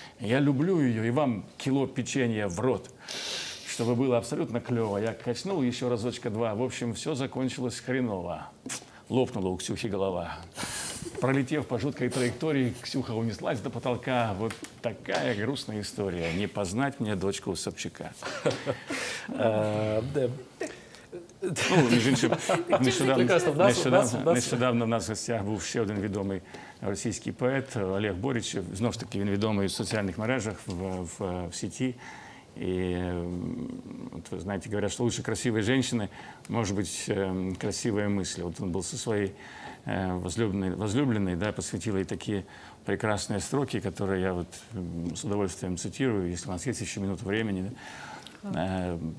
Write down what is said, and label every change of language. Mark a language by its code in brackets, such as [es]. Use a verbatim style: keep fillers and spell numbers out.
[ru] Я люблю ее, и вам кило печенья в рот. Чтобы было абсолютно клево. Я качнул еще разочка-два. В общем, все закончилось хреново. Лопнула у Ксюхи голова. Пролетев по жуткой траектории, Ксюха унеслась до потолка. Вот такая грустная история. Не познать мне дочку Собчака. [uk] Ну, між іншим, нещодавно в нас в гостях був ще один відомий російський поет Олег Борічев. Знову ж таки, він відомий в соціальних мережах, в, в, в сеті. [ru] И, вот, вы знаете, говорят, что лучше красивые женщины, может быть, красивые мысли. Вот он был со своей возлюбленной, возлюбленной, да, посвятил ей такие прекрасные строки, которые я вот с удовольствием цитирую, если у нас есть еще минута времени. Да.